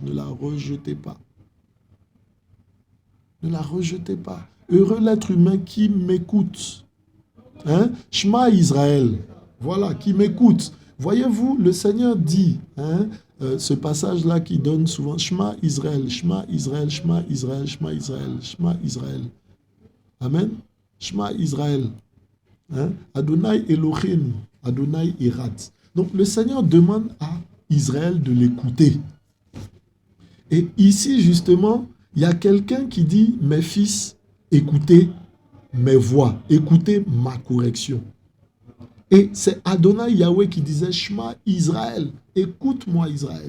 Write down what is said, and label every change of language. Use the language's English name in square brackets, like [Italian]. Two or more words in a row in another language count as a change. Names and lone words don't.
[French] Ne la rejetez pas. Ne la rejetez pas. Heureux l'être humain qui m'écoute. Hein? [Hebrew] שמע ישראל. [French] Voilà, qui m'écoute. Voyez-vous, le Seigneur dit, ce passage-là qui donne souvent [Hebrew] שמע ישראל, שמע ישראל, שמע ישראל, שמע ישראל, שמע ישראל, [French] Shema Israël, Shema Israël. [Hebrew] אמן. שמע ישראל. אדני אלהים, אדני אחד. [French] Donc le Seigneur demande à Israël de l'écouter. Et ici, justement, il y a quelqu'un qui dit, mes fils, écoutez mes voix, écoutez ma correction. Et c'est [Hebrew] אדני יהוה [French] qui disait, [Hebrew] שמע ישראל, [French] écoute-moi Israël.